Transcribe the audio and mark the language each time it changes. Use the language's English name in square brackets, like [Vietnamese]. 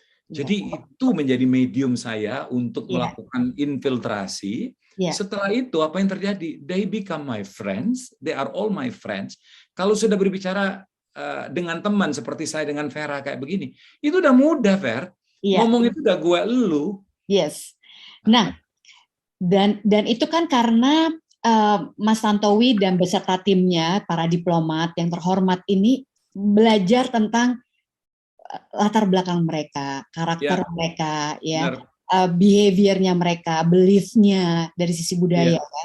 [Indonesian] Jadi itu menjadi medium saya untuk melakukan infiltrasi. Setelah itu apa yang terjadi? [English] They become my friends, they are all my friends. [Indonesian] Kalau sudah berbicara dengan teman seperti saya dengan Vera kayak begini, itu udah mudah, Ver. Ngomong itu udah gue elu. [English] Yes. [Indonesian] Nah, dan itu kan karena Mas Tantowi dan beserta timnya, para diplomat yang terhormat ini belajar tentang latar belakang mereka, karakter mereka, behaviornya mereka, beliefnya dari sisi budaya.